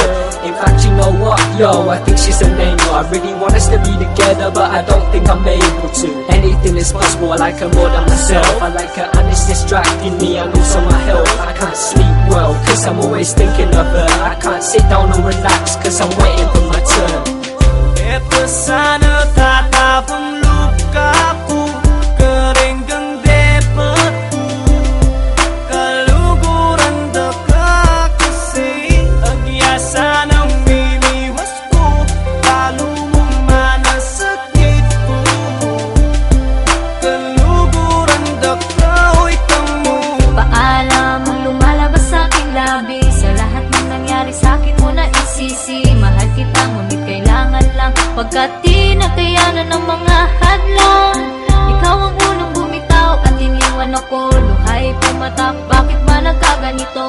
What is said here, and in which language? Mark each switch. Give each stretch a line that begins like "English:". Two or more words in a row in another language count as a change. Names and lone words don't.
English: In fact, you know what, yo, I think she's an angel. I really want us to be together, but I don't think I'm able to. Anything is possible, I like her more than myself. I like her and it's distracting me and also my health. I can't sleep well, cause I'm always thinking of her. I can't sit down and relax, cause I'm waiting for my turn.
Pampanga: eto sana tatapang lukaku kering depatku kaluguran daka kasi agyasa ng mimiwas ko lalo mo manasakit ko kaluguran daka o'y tamo
Filipino: Paalam ang lumalabas sa aking labi Sa lahat ng nangyari sa akin mo na isisi Mahal kita ngunit kailangan lang Pagkat di nakayanan ng mga hadlang Ikaw ang unang bumitaw at iniwan ako Luhay pumatak, bakit ba nagkaganito?